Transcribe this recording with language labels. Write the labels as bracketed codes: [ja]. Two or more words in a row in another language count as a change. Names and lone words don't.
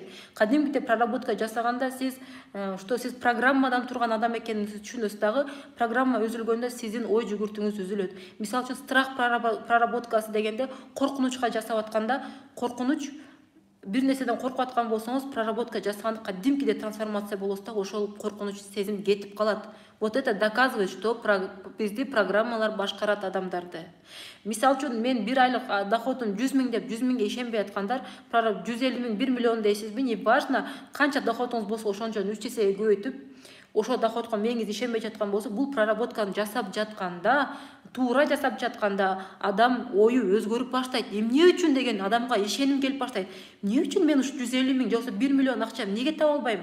[ky] Кадимгидей проработка жасаганда сиз, что сиз программадан турган адам экениңизди түшүнөсүз дагы, программа үзүлгөндө сиздин ой жүгүртүңүз үзүлөт. Мисалы үчүн страх проработкасы дегенде коркунучка жасап атканда, коркунуч бир нерседен коркуп аткан болсоңуз, проработка жасаганда кадимкидей трансформация болосуз да, ошол коркунуч сезим кетип калат. [ru] Вот это доказывает, что [ky] бизди программалар башкарат адамдарды. Мисал үчүн мен бир айлык доходун 100 000 деп 100 000ге ишенбей аткандар, 150 000, 1 миллион дейсизби, [ru] не важно, [ky] канча доходуңуз болсо ошончон 3 эсеге көбөйтүп, ошол доходко мээңиз ишенбей жаткан болсо, бул проработканы жасап жатканда, туура жасап жатканда адам ою өзгөрүп баштайт. Эмне үчүн деген адамга ишеним келип баштайт. Эмне үчүн мен ушу 150 000 жоксо 1 миллион акча эмнеге таба албайм?